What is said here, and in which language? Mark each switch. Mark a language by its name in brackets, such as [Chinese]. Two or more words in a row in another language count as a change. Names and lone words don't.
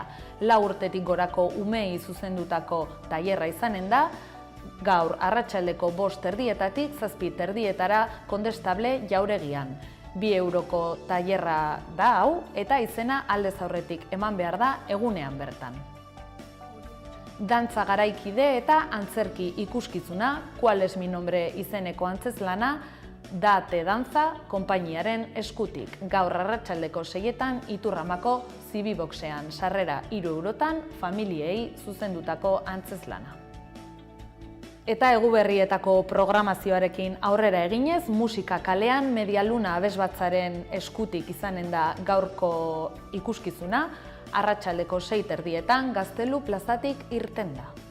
[Basque] 4 urtetik gorako umei zuzendutako tailerra izanen da, gaur arratsaldeko 5:30 7:30 Kondestable Jauregian. 2 euroko tailerra da hau eta izena aldez aurretik eman behar da egunean bertan. Dantza garaikide eta antzerki ikuskizuna, Cuál es mi nombre izeneko antzezlana, Date Dantza konpainiaren eskutik. Gaur arratsaldeko 6etan Iturramako Zibiboxean, sarrera 3 eurotan familiei zuzendutako antzezlana. Eta eguberrietako programazioarekin aurrera eginez, musika kalean Medialuna abesbatzaren eskutik izanen da gaurko ikuskizuna, arratsaldeko 6:30 Gaztelu plazatik irten da.